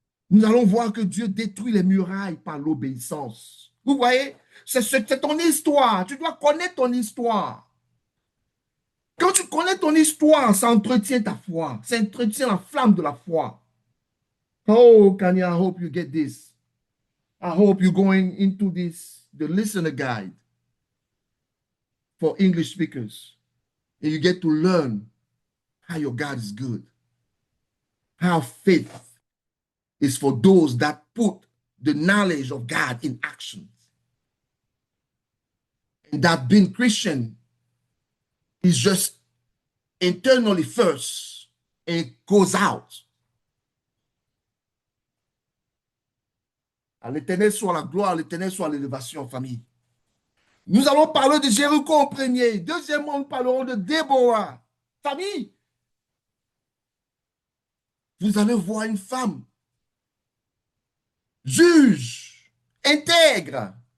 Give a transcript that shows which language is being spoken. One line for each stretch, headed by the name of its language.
French: Nous allons voir que Dieu détruit les murailles par l'obéissance. Vous voyez, c'est ton histoire. Tu dois connaître ton histoire. Quand tu connais ton histoire, ça entretient ta foi. Ça entretient la flamme de la foi.
English: Oh, Kanye, I hope you get this. I hope you're going into this, the listener guide for English speakers. And you get to learn how your God is good. How faith is for those that put the knowledge of God in action. And that being Christian is just internally first and it goes out.
French: À l'Éternel soit la gloire, à l'Éternel soit l'élévation, famille. Nous allons parler de Jéricho en premier. Deuxièmement, nous parlerons de Déborah. Famille, vous allez voir une femme juge, intègre.